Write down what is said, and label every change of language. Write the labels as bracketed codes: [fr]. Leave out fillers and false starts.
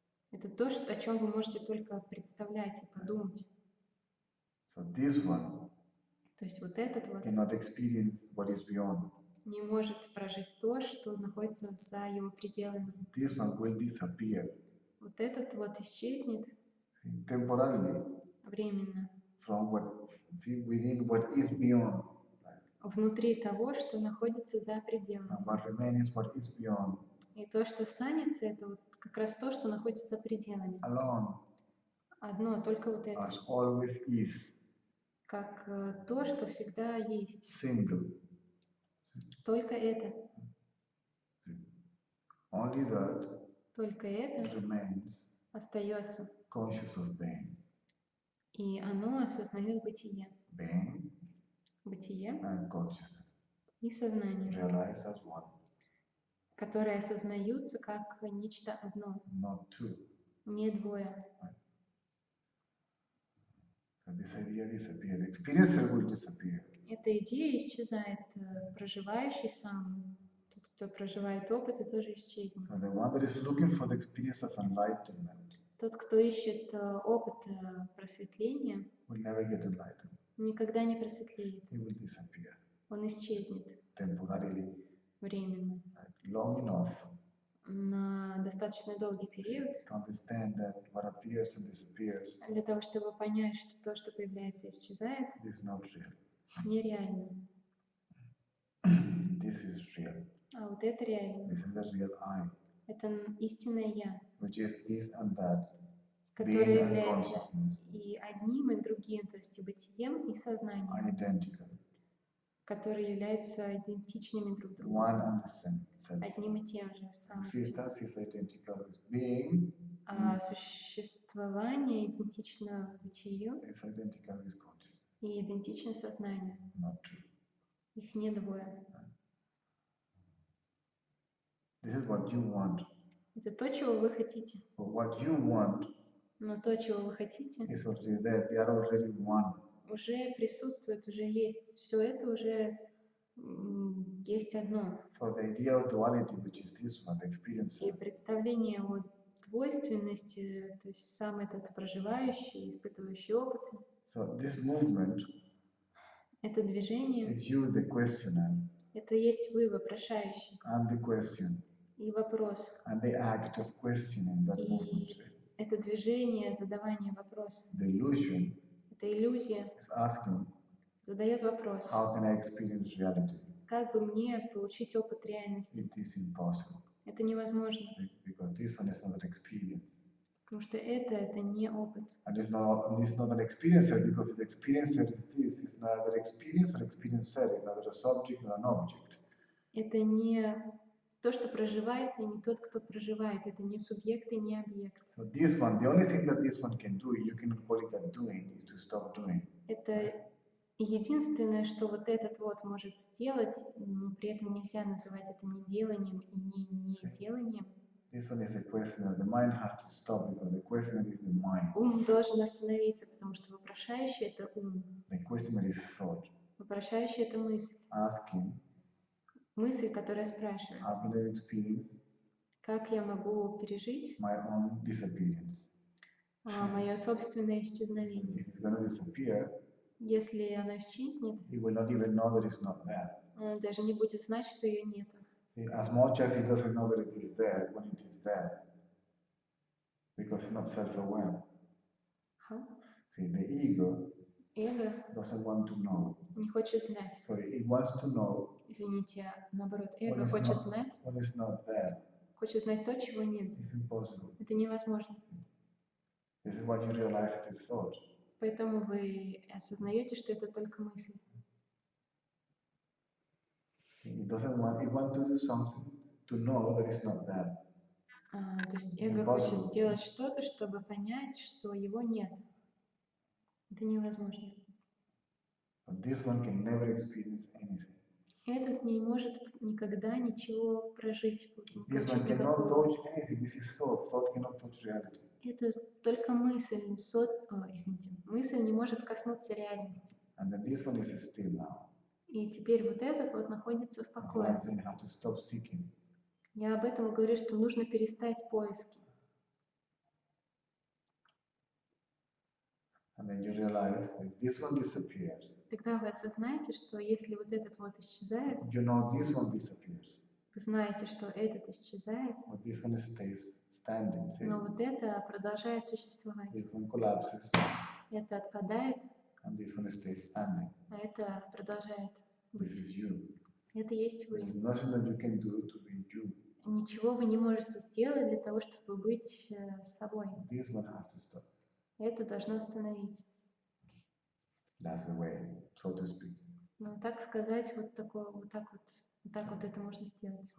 [ru] Это то, о чем вы можете только представлять и подумать. [en] So this one [ru] то есть вот этот [en] cannot experience what is beyond. [ru] Не может прожить то, что находится за его пределами. [en] This one will disappear. [ru] Вот этот исчезнет. [en] Temporarily. [ru] Временно. [en] From within what is beyond. [ru] Внутри того, что находится за пределами. [en] And what remains what is beyond. [ru] И то, что останется, это как раз то, что находится за пределами. [en] Alone. [ru] Одно, только вот это. [en] As always is. [ru] Как то, что всегда есть. [en] Single. [ru] Только это. [en] Only that. [ru] Только это [en] remains. [ru] Остается. [en] Conscious of being. [ru] И оно осознает бытие. [en] Being. [ru] Бытие. [en] And consciousness. [ru] И сознание. [en] Realize as one. [ru] Которые осознаются как нечто одно. [en] Not two. [ru] Не двое. [en] And this idea disappears. The experiencer will disappear. [ru] Эта идея исчезает. Проживающий сам, тот, кто проживает опыт, и тоже исчезнет. [en] And the one that is looking for the experience of enlightenment. [ru] Тот, кто ищет опыт просветления, [en] will never get enlightened. [ru] Никогда не просветлеет. [en] He will disappear. [ru] Он исчезнет. [en] Temporarily. [ru] Временно. [en] Long enough. [ru] На достаточно долгий период. [en] To understand that what appears and disappears. [ru] Для того, чтобы понять, что то, что появляется и исчезает, [en] is not real. [ru] Нереально. [en] This is real. [ru] А вот это реально. [en] This is the real I. [ru] Это истинное я. [en] Which is this and that. [ru] Которое является и одним, и другим, то есть и бытием, и сознанием. [en] Identical. [ru] Которые являются идентичными друг другу. [en] One and the same. [ru] Одним и тем же. [en] Existence is identical with being. [ru] А существование идентично бытию. [en] Is identical with consciousness. [ru] И идентично сознанию. [en] Not true. [ru] Их не двое. [en] This is what you want. [ru] Это то, чего вы хотите. [en] But what you want. [ru] Но то, чего вы хотите, [en] is already there. We are already one. [ru] Уже присутствует, уже есть. Все это уже есть одно. [en] So the idea of duality, which is this one, the experience. [ru] И представление о двойственности, то есть сам этот проживающий, испытывающий опыт. [en] So this movement. [ru] Это движение. [en] Is you the questioner. [ru] Это есть вы, вопрошающий. [en] And the question. [ru] И вопрос. [en] And the act of questioning that movement. [ru] Это движение, задавание вопроса. [en] The illusion. [ru] Это иллюзия. [en] Is asking. [ru] Задает вопрос. [en] How can I experience reality? [ru] Как бы мне получить опыт реальности? [en] It is impossible. [ru] Это невозможно. [en] Because this one is not an experience. [ru] Потому что это не опыт. [en] And it's not an experiencer, because the experiencer is this, is neither experience or experience said, it's neither a subject nor an object. [ru] Это не то, что проживается, и не тот, кто проживает. Это не субъект и не объект. [en] So this one, the only thing that this one can do, you can call it a doing, is to stop doing. [ru] Это единственное, что вот этот вот может сделать, но при этом нельзя называть это не деланием и не деланием. [en] This one is a questioner. The mind has to stop because the questioner is the mind. [ru] Ум должен остановиться, потому что вопрошающий — это ум. [en] The questioner is thought. [ru] Вопрошающий — это мысль. [en] Asking, [ru] Мысль, которая спрашивает, [en] how can I experience [ru] как я могу пережить [en] my own disappearance? [ru] мое собственное исчезновение. [en] If it's going to disappear, [ru] Если оно исчезнет, [en] he will not even know that it's not there. [ru] он даже не будет знать, что ее нету. [en] As much as he doesn't know that it is there, when it is there, because it's not self-aware. See, the ego [ru] Эго [en] doesn't want to know. [ru] не хочет знать. [en] Sorry, it wants to know [ru] Извините, наоборот, [en] when [ru] эго [en] it's, [ru] хочет [en] not, [ru] знать, [en] when it's not there. [ru] хочет знать то, чего нет. [en] It's impossible. [ru] Это невозможно. [en] This is what you realize it is thought. [ru] Поэтому вы осознаете, что это только мысль. [en] It doesn't want, it wants to do something to know that it's not there. [ru] То есть эго хочет сделать что-то, чтобы понять, что его нет. Это невозможно. [en] But this one can never experience anything. [ru] Этот не может никогда ничего прожить. [en] This one cannot touch anything. This is thought. Thought cannot touch reality. [ru] Это только мысль. Извините, мысль не может коснуться реальности. [en] And then this one is still now. [ru] И теперь вот этот вот находится в покое. [en] That's why I'm saying how to stop seeking. [ru] Я об этом говорю, что нужно перестать поиски. [en] And then you realize if this one disappears, [ru] Тогда вы осознаете, что если вот этот вот исчезает, [en] you know this one disappears, [ru] вы знаете, что этот исчезает, [en] but this one stays standing. See? [ru] но вот это продолжает существовать. [en] This one collapses, [ru] Это отпадает, [en] and this one stays standing. [ru] а это продолжает [en] This [ru] быть. [en] is you. [ru] Это есть вы. [en] There is nothing that you can do to be you. [ru] Ничего вы не можете сделать для того, чтобы быть собой. [en] This one has to stop. [ru] Это должно остановиться. [en] That's the way, so to speak. [ru] Ну, так сказать, вот так вот это можно сделать.